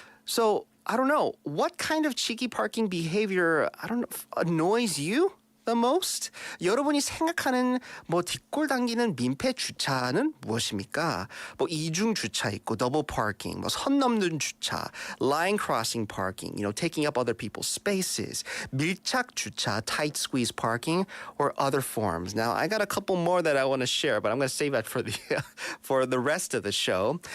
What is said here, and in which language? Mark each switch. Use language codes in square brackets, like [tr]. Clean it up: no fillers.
[en] So I don't know, what kind of cheeky parking behavior, annoys you the most? [ko] 여러분이 생각하는 뒷골 당기는 민폐 주차는 무엇입니까? 이중 주차 있고, [en] double parking, [ko] 선 넘는 주차, [en] line crossing parking, taking up other people's spaces, [ko] 밀착 주차, [en] tight squeeze parking, or other forms. Now, I got a couple more that I want to share, but I'm going to save that for the rest of the show.